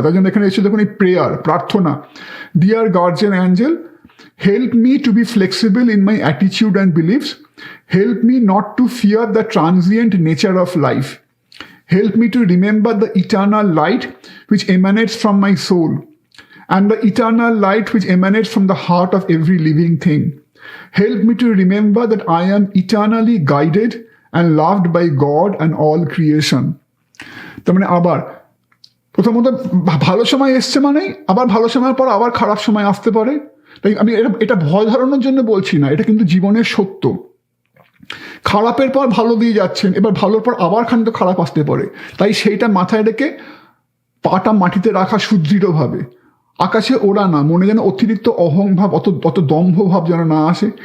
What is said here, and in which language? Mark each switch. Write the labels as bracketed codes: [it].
[bn] তার জন্য এখানে এসে দেখুন এই প্রেয়ার, প্রার্থনা, [en] Dear guardian angel, help me to be flexible in my attitude and beliefs, help me not to fear the transient nature of life, help me to remember the eternal light which emanates from my soul and the eternal light which emanates from the heart of every living thing. Help me to remember that I am eternally guided and loved by God and all creation. [bn] তার মানে আবার প্রথমত ভালো সময় এসছে মানে আবার ভালো সময়ের পর আবার খারাপ সময় আসতে পারে। তাই আমি এটা ভয় ধরানোর জন্য বলছি না, এটা কিন্তু জীবনের সত্য। খারাপের পর ভালো দিয়ে যাচ্ছেন, এবার ভালোর পর আবার খানিক খারাপ আসতে পারে। তাই সেইটা মাথায় রেখে পাটা মাটিতে রাখা সুদৃঢ়ভাবে, আকাশে ওড়া না, মনে যেন অতিরিক্ত অহংভাব, অত দম্ভভাব যেন না আসে।